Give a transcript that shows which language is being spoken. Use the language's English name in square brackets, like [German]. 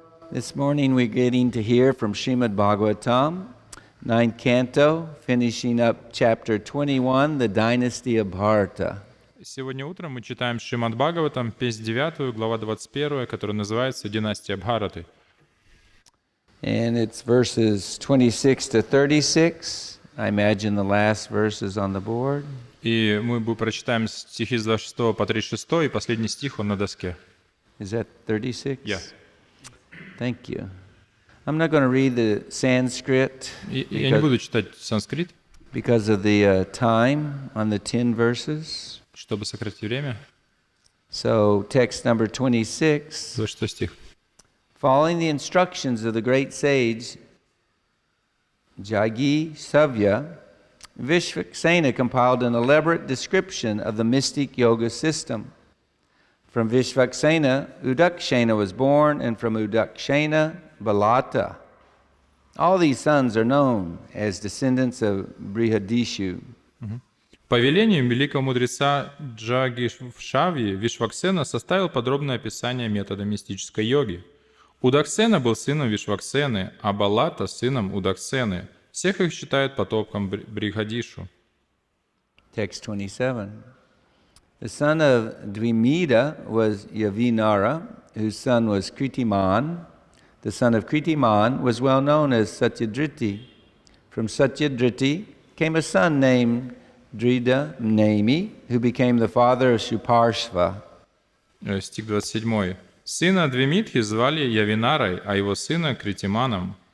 [English] This morning we're getting to hear from Shrimad Bhagavatam, 9th canto, finishing up chapter 21, the dynasty of Bharata. [Russian] Сегодня утром мы читаем Шримад Бхагаватам, песнь 9, глава 21, которая называется «Династия Бхараты». [English] And it's verses 26 to 36. I imagine the last verse is on the board. [Russian] И мы прочитаем стихи с 26 по 36, и последний стих, он на доске. [English] Is that 36? Yeah. Thank you. I'm not going to read the Sanskrit [Russian] Я не буду читать санскрит, [English] because of the time on the 10 verses. [Russian] чтобы сократить время. [English] So text number 26. [Russian] 26 стих. [English] Following the instructions of the great sage Jagi Savya, Vishvaksena compiled an elaborate description of the mystic yoga system. From Vishvaksena, Udakshena was born, and from Udakshena, Balata. All these sons are known as descendants of Brihadishu. [Russian] По велению великого мудреца Джагишвшавьи Вишваксена составил подробное описание метода мистической йоги. Удаксена был сыном Вишваксены, а Балата — сыном Удаксены. Всех их считают потомком Брихадишу. [English] Text 27. The son of Dvimida was Yavinara, whose son was Kritiman. The son of Kritiman was well known as Satyadriti. From Satyadriti came a son named Drida Nami, who became the father of Shuparshva. [Russian] Стих 27. Сына Двимитхи звали Явинарой, а его сына Критиманом.